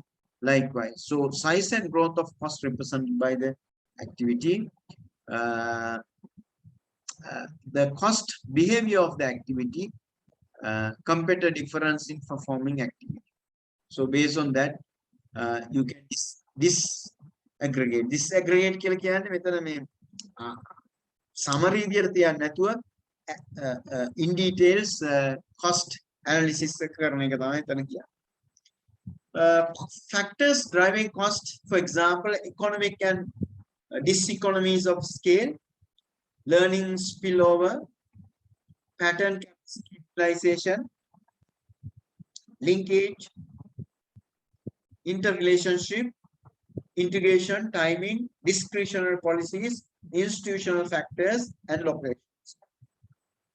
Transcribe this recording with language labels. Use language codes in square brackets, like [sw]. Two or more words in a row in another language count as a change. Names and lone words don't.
[en] Likewise, so size and growth of cost represented by the activity. The cost behavior of the activity, compare difference in performing activity. So based on that, you can disaggregate. [si] Disaggregate කියලා කියන්නේ මෙතන මේ summary විදියට තියන්නේ නැතුව [en] in details cost analysis [si] කරන එක තමයි එතන කියන්නේ. [en] Factors driving cost, for example, economic and diseconomies of scale, learning spillover, pattern capitalization, linkage, interrelationship, integration, timing, discretionary policies, institutional factors, and locations.